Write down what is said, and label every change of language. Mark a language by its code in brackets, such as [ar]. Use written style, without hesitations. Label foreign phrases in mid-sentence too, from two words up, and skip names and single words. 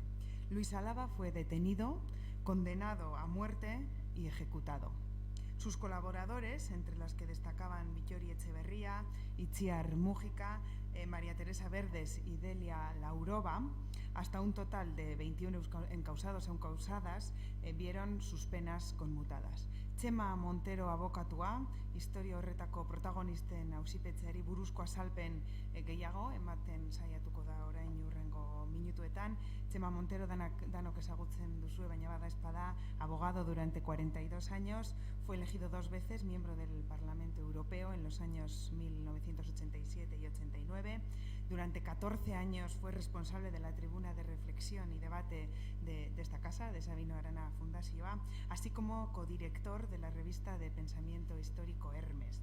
[es] Luis Álava fue detenido, condenado a muerte y ejecutado. Sus colaboradores, entre las que destacaban Vittorio Echeverría, Itziar Mújica, María Teresa Verdes y Delia Laurova, hasta un total de 21 encausados e encausadas, vieron sus penas conmutadas. [eu] Txema Montero abokatua, historia horretako protagonisten auzipetzeari buruzko azalpen gehiago, ematen saiatuko da orain hurrengo minutuetan. Txema Montero danok ezagutzen duzue, baina bada espada, [es] abogado durante 42 años, fue elegido 2 veces miembro del Parlamento Europeo en los años 1987 y 89. Durante 14 años fue responsable de la tribuna de reflexión y debate de esta casa, de Sabino Arana Fundazioa, así como codirector de la revista de pensamiento histórico Hermes.